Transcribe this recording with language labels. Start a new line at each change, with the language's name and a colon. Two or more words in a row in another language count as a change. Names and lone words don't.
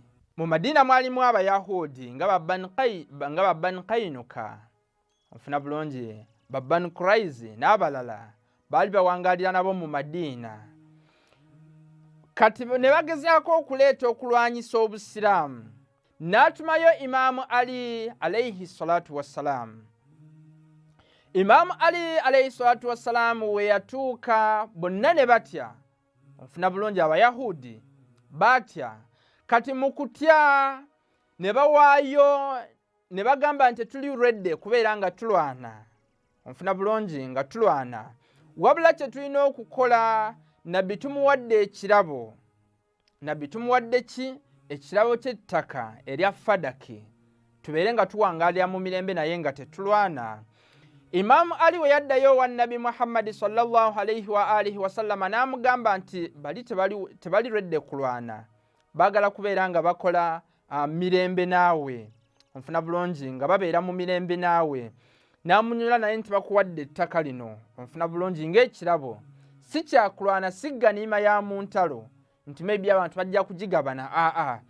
Ganda: Mu Madiina mwalimu Abayahudi nga Bani Kainuka onfuna bulungi, Bani Quraizi n'abalala baali bawangalira nabo mu Madiina. Kati ne bagezaako okuleeta okulwanyisa obusiraamu, n'atumayo Imamu Ali
Arabic: عليه الصلاة والسلام.
Ganda: Imamu Ali
Arabic: عليه الصلاة والسلام
Ganda: we yatuuka bonna ne batya. Onfuna bulungi Abayahudi batya. Kati mu kutya ne bawaayo ne bagamba nti tuli ready kubeera nga tulwana. Onfuna bulungi nga tulwana. Wabula kye tulina okukola nabbi tumuwadde ekirabo. Nabbi tumuwadde ki? Ekirabo ky'ettaka erya Fadaki. Tubeere nga tuwangaalira mu mirembe naye nga tetulwana. Imamu Ali we yaddayo wa Nabi Muhammad
Arabic: صلى الله عليه وآله وسلم
Ganda: n'amugamba nti bali tebali redde kulwana. Baagala kubeera nga bakola mirembe naawe. Onfuna bulungi nga babeera mu mirembe naawe. N'amunyula naye nti bakuwadde ettaka lino. Onfuna bulungi ng'ekirabo. Si kyakulwana, si ganiima ya mu ntalo nti maybe abantu bajja kugigabana.